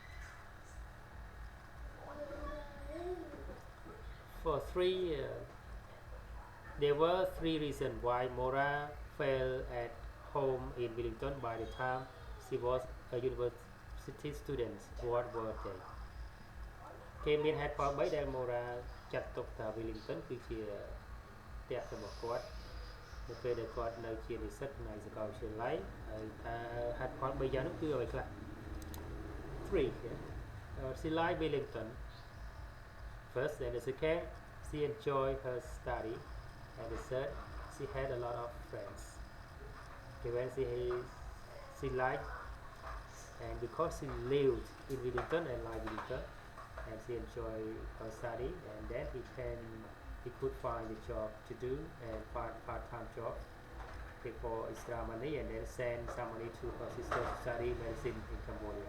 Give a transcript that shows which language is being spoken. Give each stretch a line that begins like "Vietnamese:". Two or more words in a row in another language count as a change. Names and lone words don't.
English: For 3 years, there were 3 reasons why Mora felt at home in Wellington by the time she was a university student. What were they?
Khmer: គេមានហេតុផល3ដែល Mora ចាត់ទុកថា Wellington គឺជាផ្ទះរបស់គាត់នៅពេលដែលគាត់នៅជានិស្សិតនៅសាកលវិទ្យាល័យហើយថាហេតុផល3យ៉ាងនោះគឺអ្វីខ្លះ 3
English: she liked Wellington first, and the second she enjoyed her study, and the third she had a lot of friends. Okay, when she liked, and because she lived in Wellington and liked Wellington, and she enjoyed her study, and then he could find a job to do and part-time job for extra money, and then send some money to her sister to study medicine in Cambodia.